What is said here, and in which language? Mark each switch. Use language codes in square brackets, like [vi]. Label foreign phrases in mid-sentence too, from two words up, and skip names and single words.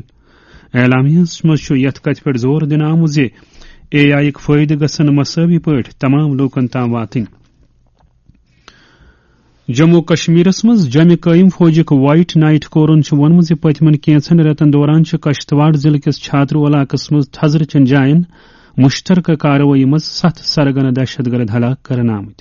[ks] اعلامیہس مز یت کت پہ زور دن آمت اے آئی فائدہ گھن مساوی پہ تمام لوکن تام واتن. جموں کشمیرس مز جمع قائم فوجک وائٹ نائٹ کورن وونمت پتمن کینچن رتن دوران کشتواڑ ضلع کس چھاترو علاقس مز تھزر چن جائن مشترکہ کاروٲیی مز 7 سرگنہ دہشت گرد ہلاک کرن آمت.